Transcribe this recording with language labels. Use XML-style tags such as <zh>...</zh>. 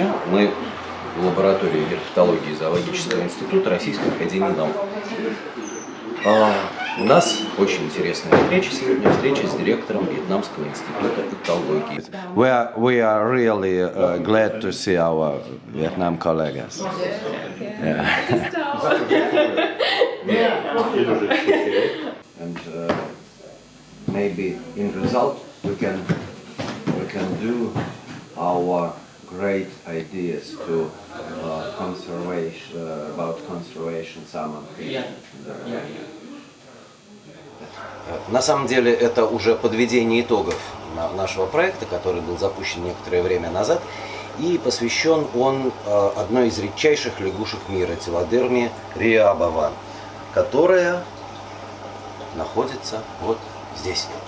<ru>Мы в лаборатории герпетологии Зоологического института Российской академии наук. У нас очень интересная встреча сегодня, встреча с директором Вьетнамского института экологии.</ru> <en>We are really glad to see our Vietnam colleagues. And maybe in result we can do our great ideas to conservation salmon.</en> <ru>На самом деле это уже подведение итогов нашего проекта, который был запущен некоторое время назад, и посвящен он одной из редчайших лягушек мира, телодерме риабова, которая находится вот здесь.</ru>